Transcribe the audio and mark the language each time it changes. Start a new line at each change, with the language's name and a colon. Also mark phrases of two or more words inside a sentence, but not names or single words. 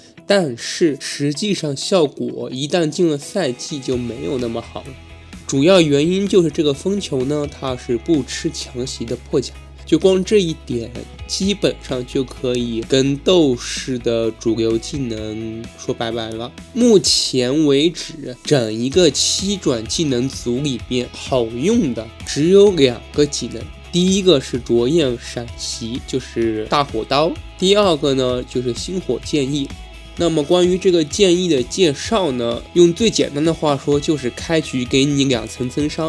Chinese: 但是實際上效果一旦進了賽季就沒有那麼好了。主要原因就是這個風球呢，它是不吃強襲的破甲。就光這一點，基本上就可以跟鬥士的主流技能說拜拜了。目前為止，整一個7轉技能組裡面好用的只有2個技能，第一個是灼焰閃襲，就是大火刀；第二個呢就是星火劍翼。那麼關於這個劍翼的介紹呢，用最簡單的話說，就是開局給你2層增傷。